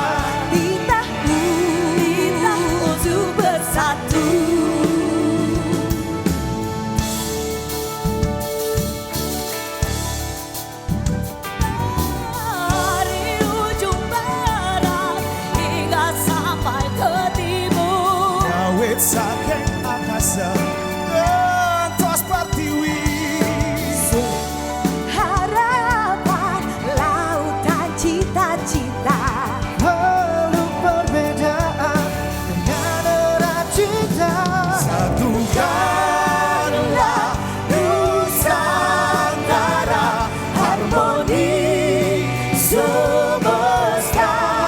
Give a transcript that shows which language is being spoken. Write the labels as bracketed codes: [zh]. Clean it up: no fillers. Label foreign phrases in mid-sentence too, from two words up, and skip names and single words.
[id] kita untuk bersatu. Dari ujung barat hingga sampai ke timur. [ban] Kawit saking akasa gantos pertiwi. [id] Harapan lautan cita-cita. Peluk perbedaan dengan erat cinta. Satukanlah Nusantara, harmoni semesta.